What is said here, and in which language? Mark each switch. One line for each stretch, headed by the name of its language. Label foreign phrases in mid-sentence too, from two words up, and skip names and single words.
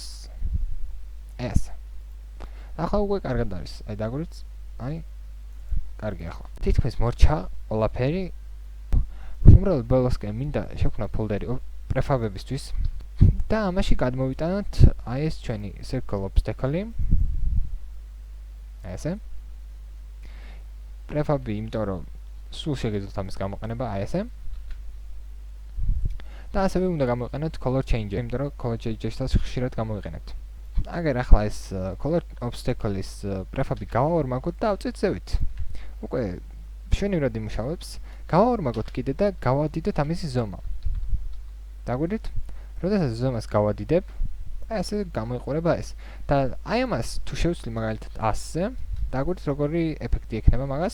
Georgian: ეს. ახლა უკვე კარგად არის. აი დაგვირდით. აი კარგი ახლა. თითქმის მორჩა ყველაფერი. უბრალოდ ბოლოსკენ მინდა შევქმნა ფოლდერი პრეფაბებისთვის და ამაში გადმოვიტანოთ აი ეს ჩვენი
English: circle obstacle-
Georgian: ი. ესე. პრეფაბი, იმიტომ რომ სულ შეგეძლოთ ამის გამოყენება, აი ესე. და ასევე უნდა გამოიყენოთ
English: color changer,
Georgian: იმიტომ რომ
English: color changer-
Georgian: საც ხშირად გამოიყენებთ. აგერ ახლა ეს
English: color obstacle-
Georgian: ის პრეფაბი გავაორმაგოთ და ავწვით ზევით. უკვე მშვენივრად იმუშავებს. გავაორმაგოთ კიდე და გავადიდოთ ამისი ზომა. დაგვირდით? როდესაც ზომას გავადიდებ, ესე გამოიყურება ეს. და აი ამას თუ შევცვლი მაგალითად 100-ზე, დაგვირდით როგორი ეფექტი ექნება მაგას?